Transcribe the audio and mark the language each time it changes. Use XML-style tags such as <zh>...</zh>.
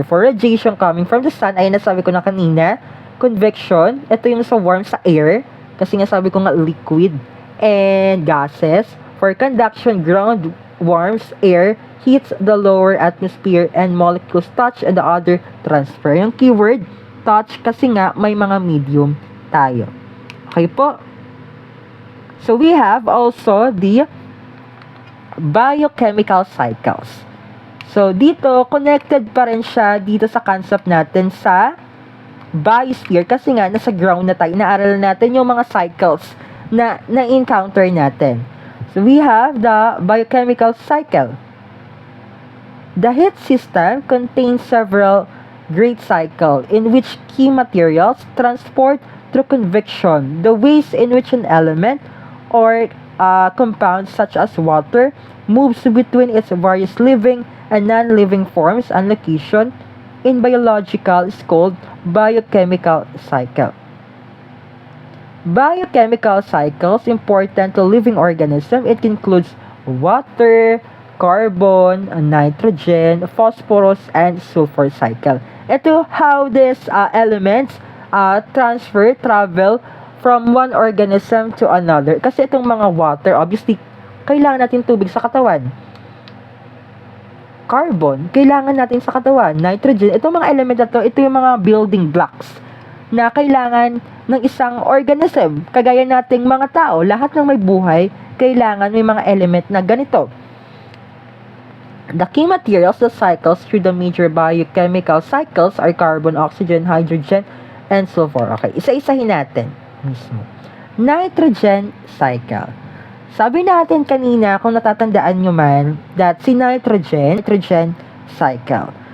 <en>For radiation coming from the sun,</en> <tl>ay nasabi ko na kanina, convection, ito yung sa warm sa air, kasi nga sabi ko nga liquid, and gases.</tl> <en>For conduction, ground warms air, heats the lower atmosphere, and molecules touch and the other transfer.</en> <tl>Yung keyword, touch, kasi nga may mga medium tayo. Okay po?</tl> <en>So we have also the biochemical cycles.</en> <tl>So, dito, connected pa rin siya dito sa concept natin sa biosphere kasi nga, nasa ground na tayo. Naaral natin yung mga cycles na na-encounter natin.</tl> <en>So, we have the biochemical cycle. The heat system contains several great cycles in which key materials transport through convection the ways in which an element or compound such as water moves between its various living and non-living forms and location in biological is called biochemical cycle. Biochemical cycles important to living organism. It includes water, carbon, nitrogen, phosphorus, and sulfur cycle. Ito how these elements travel from one organism to another.</en> <tl>Kasi itong mga water, obviously, kailangan natin tubig sa katawan. Carbon, kailangan natin sa katawan. Nitrogen, itong mga element na to, ito yung mga building blocks na kailangan ng isang organism. Kagaya nating mga tao, lahat ng may buhay, kailangan may mga element na ganito.</tl> <en>The key materials that cycles through the major biochemical cycles are carbon, oxygen, hydrogen, and sulfur.</en> <tl>Okay, isa-isahin natin mismo. Nitrogen cycle. Sabi natin kanina, kung natatandaan nyo man, that si nitrogen cycle.</tl>